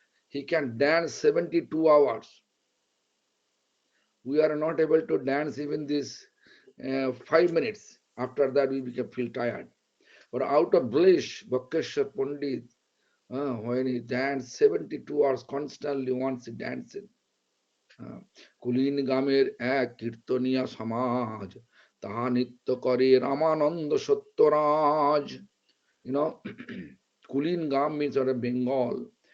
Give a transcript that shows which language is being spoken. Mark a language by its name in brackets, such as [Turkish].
[English] He can dance 72 hours. We are not able to dance even this 5 minutes. After that, we feel tired. But out of bliss, Vakeshwar Pandit When he danced 72 hours constantly, once he danced. [Bangla] কুলীন গ্রামের এক কীর্তনিয়া সমাজ তাহা নিত্য করে Ramananda Satyaraj. [English] You know, Kulin Gam means out of Bengal.